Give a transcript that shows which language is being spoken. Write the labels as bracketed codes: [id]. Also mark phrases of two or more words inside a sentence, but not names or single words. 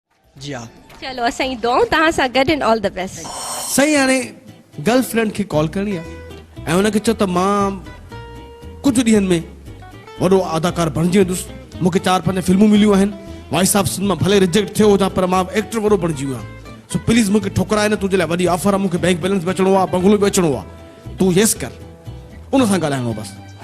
[sd] जी हाँ। चलो असां दो तहां सां गॾु [en] and all the best. [sd] सही हाणे गर्लफ्रेंड खे कॉल करणी आहे ऐं हुनखे चओ त मां कुझु ॾींहंनि में वॾो अदाकार बणिजी वेंदुसि, मूंखे 4-5 फिल्मूं मिलियूं आहिनि, वाइस ऑफ सिनेमा भले रिजेक्ट थियो हुजां पर मां एक्टर वॾो बणिजी वियो आहियां, [en] so please [sd] मूंखे ठुकराए न, तुंहिंजे लाइ वॾी ऑफर आहे, मूंखे [en] bank balance [sd] बि अचिणो आहे, बंगलो बि अचिणो आहे, तूं येस कर, उन सां ॻाल्हाइणो बसि।